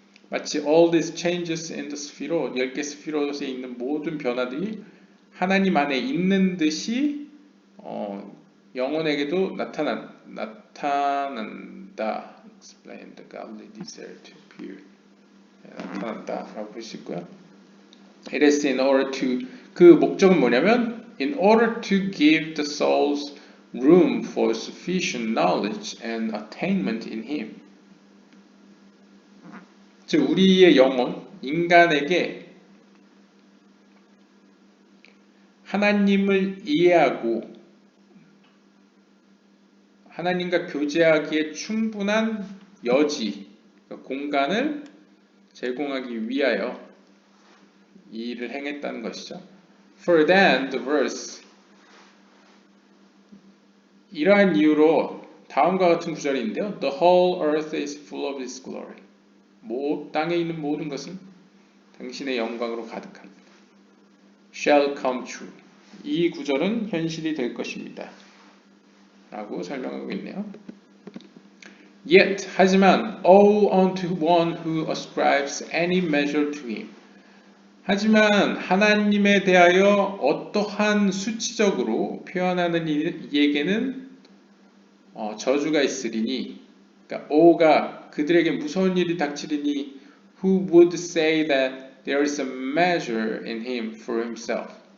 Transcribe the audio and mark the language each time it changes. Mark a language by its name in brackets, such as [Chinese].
[Korean] 마치 [English] all these changes in the spherot, [Korean] 10개 스피롯에 있는 모든 변화들이 하나님 안에 있는 듯이 영혼에게도 나타난다. [English] Explain the godly desire to appear. [Korean] 나타난다 라고 볼 수 있고요. [English] It is in order to [Korean] 그 목적은 뭐냐면 [English] in order to give the souls room for sufficient knowledge and attainment in Him. [Korean] 즉 우리의 영혼, 인간에게 하나님을 이해하고 하나님과 교제하기에 충분한 여지, 공간을 제공하기 위하여 이 일을 행했다는 것이죠. [English] For then, the verse [Korean] 이러한 이유로 다음과 같은 구절이 있는데요. [English] The whole earth is full of His glory. [Korean] 땅에 있는 모든 것은 당신의 영광으로 가득합니다. [English] Shall come true. [Korean] 이 구절은 현실이 될 것입니다. 라고 설명하고 있네요. [English] Yet, [Korean] 하지만, [English] woe unto one who ascribes any measure to him. [Korean] 하지만 하나님에 대하여 어떠한 수치적으로 표현하는 이에게는 저주가 있으리니, 그러니까 woe가 그들에게 무서운 일이 닥치리니, [English] who would say that there is a measure in him for himself.